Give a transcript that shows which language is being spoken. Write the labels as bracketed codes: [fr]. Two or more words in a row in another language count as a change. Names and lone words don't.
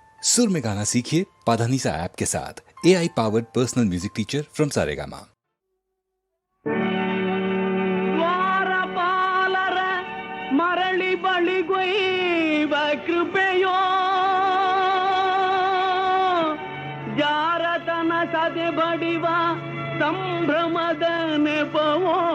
[hi] सुर में गाना सीखिए पाधानीसा ऐप के साथ। [en] AI powered personal music teacher from [hi] सारेगामा। [kn] ಮರಳಿ ಬಳಿಗೊಯ್ವ ಕೃಪೆಯೋ ಜಾರತನ ಸದೆ ಬಡಿವ ಸಂಭ್ರಮದ ನೆಪವೋ